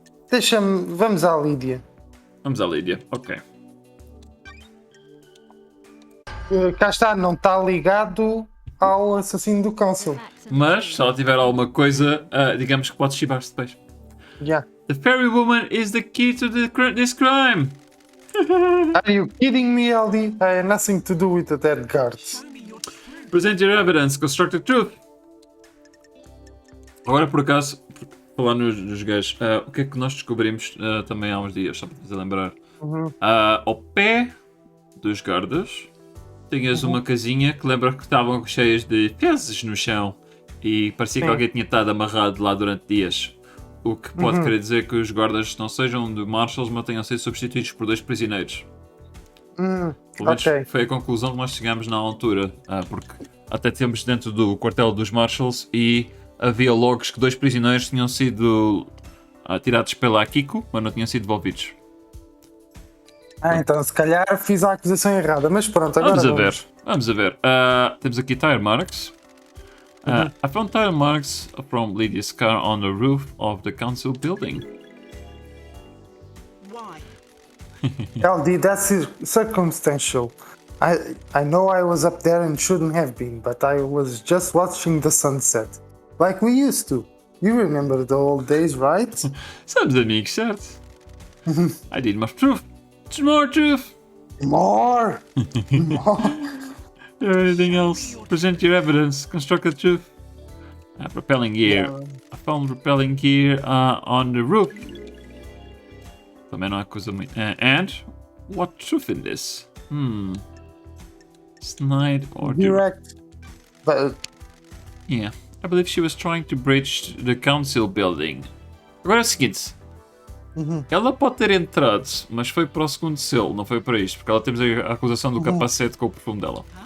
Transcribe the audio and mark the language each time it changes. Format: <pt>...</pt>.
<pt>Deixa-me. Vamos à Lídia. Vamos à Lídia, ok. Cá está, não está ligado ao assassino do Council. Mas, se ela tiver alguma coisa, digamos que pode chivar-se depois.</pt> <en>Yeah. The fairy woman is the key to this crime. Are you kidding me, Aldi? I had nothing to do with the dead guards. Present your evidence, construct the truth.</en> <pt>Agora, por acaso, falar nos gajos, o que é que nós descobrimos também há uns dias, só para fazer lembrar? Ao pé dos guardas, tinhas uma casinha que lembra que estavam cheias de fezes no chão e parecia que alguém tinha estado amarrado lá durante dias. O que pode querer dizer que os guardas não sejam de marshals, mas tenham sido substituídos por 2 prisioneiros. Pelo menos foi a conclusão que nós chegamos na altura, porque até temos dentro do quartel dos marshals e havia logs que 2 prisioneiros tinham sido tirados pela Akiko, mas não tinham sido devolvidos. Então se calhar fiz a acusação errada, mas pronto, agora Vamos a ver. Temos aqui tire marks.</pt> <en>I found tire marks from Lydia's car on the roof of the council building. Why? LD, that's circumstantial. I know I was up there and shouldn't have been, but I was just watching the sunset. Like we used to. You remember the old days, right?</en> <pt>Somos amigos, certo?</pt> <en>I need more truth. More truth. More! Anything else? Present your evidence. Construct the truth. Repelling gear. I found repelling gear on the roof.</en> <pt>Também não é coisa muito.</pt> <en>And what truth in this? Snide or Direct. But Yeah, I believe she was trying to breach the council building.</en> <pt>Agora é o seguinte. Ela pode ter entrado, mas foi para o segundo selo, não foi para isto, porque ela temos a acusação do capacete com o perfume dela.</pt>